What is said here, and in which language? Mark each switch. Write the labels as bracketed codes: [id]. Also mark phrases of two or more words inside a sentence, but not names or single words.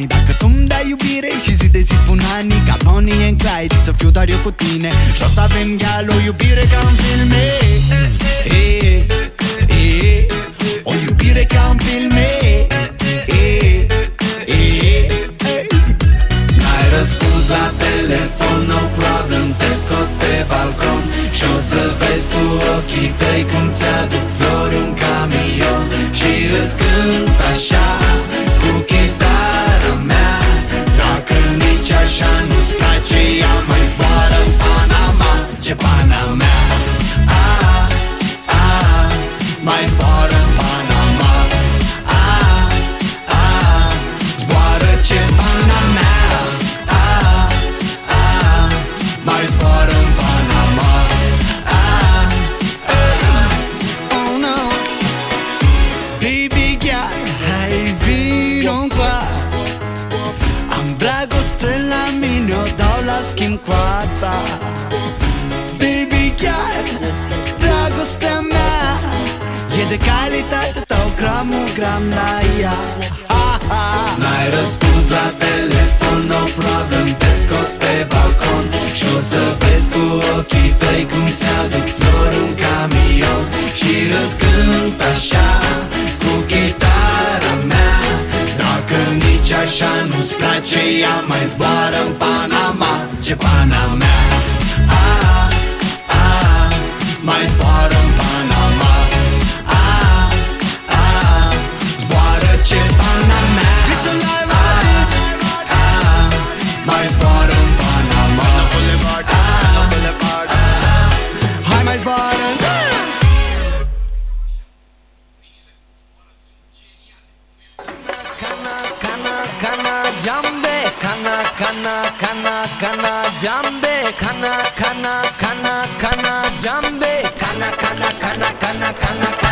[ro] Dacă tu-mi dai iubire și zi de zi pun anii, ca Bonnie and Clyde, să fiu doar eu cu tine. Și o să avem, gal, o iubire ca în filme. O iubire ca în filme. N-ai răspuns la telefon, [en] no problem, [ro] te scot pe balcon și o să vezi cu ochii tăi cum ți-aduc flori în camion. Și îți cânt așa cu chitara mea. Dacă nici așa nu-ți place, ea mai zboară în Panama. Ce Panama, mai zboară în Panama. Zboară ce Panama. Mai zboară în Panama. [en] Oh no. Baby girl, [ro] hai vino-ncoa. Am dragoste la mine, o dau la schimb cu a ta. [en] Baby girl, [ro] dragostea mea e de calitate, dau gram la ea. N-ai răspuns la telefon, [en] no problem, [ro] te scot pe balcon și o să vezi cu ochii tăi cum ți-aduc flori în camion. Și îți cânt așa cu chitara mea. Dacă nici așa nu-ți place, ea mai zboară în Panama. Ce Panama, mai zboară în Panama. Zboară ce Panama. Mai zboară în Panama. Hai mai zboară. Kana jambe, kana jambe, kana jambe, kana